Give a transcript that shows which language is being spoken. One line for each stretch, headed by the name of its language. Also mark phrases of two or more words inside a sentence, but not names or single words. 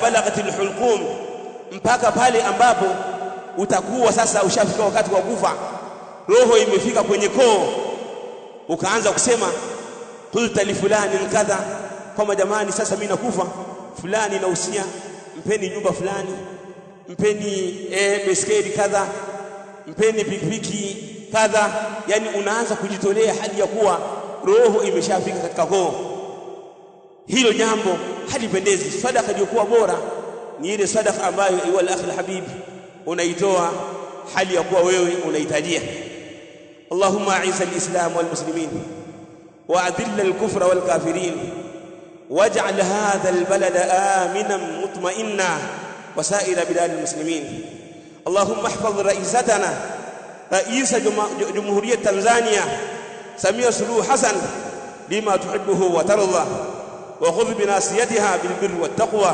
Arabic: بلغت الحلقوم,
Swahili: mpaka pale ambapo utakuwa sasa ushafika wakati wa kufa, roho imefika kwenye koo, ukaanza kusema
Arabic: قلت لفلان كذا,
Swahili: kama jamani, sasa mimi nakufa, fulani nausia, mpeni nyumba fulani, mpeni beskeli kadha, mpeni pikipiki kadha. Yani unaanza kujitolea hali ya kuwa roho imeshafika katika koo. Hilo jambo halipendezi. Sadaka iliyokuwa bora ni ile sadaka ambayo
Arabic: يا أخي الحبيب
Swahili: unaitoa hali ya kuwa wewe unahitajia.
Arabic: اللهم أعز الإسلام والمسلمين وأذل الكفر والكافرين واجعل هذا البلد آمنا مطمئنا وسائر بلاد المسلمين. اللهم احفظ رئيستنا رئيس جمهورية تنزانيا سمية سلوح حسن لما تحبه وترضى، وخذ بناصيتها بالبر والتقوى.